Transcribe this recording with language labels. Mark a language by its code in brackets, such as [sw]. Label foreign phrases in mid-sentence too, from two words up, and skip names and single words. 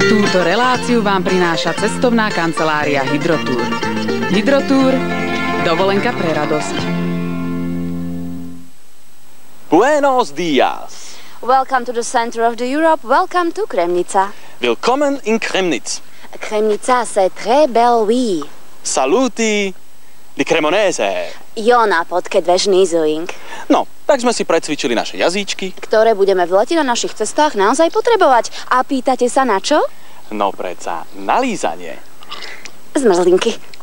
[sk] Túto reláciu vám prináša cestovná kancelária Hydrotour. Hydrotour. Dovolenka pre radosť. [es] Buenos días. [en] Welcome to the center of the Europe. Welcome to Kremnica. [de] Willkommen in Kremnitz. [fr] Kremnica, c'est très belle, oui. [it] Saluti di Cremonese. Jona, podkedveš nizuing. [sk] No, tak sme si precvičili naše jazyčky. Ktoré budeme v lete na našich cestách naozaj potrebovať. A pýtate sa na čo? No predsa, na lízanie. Zmrzlinky.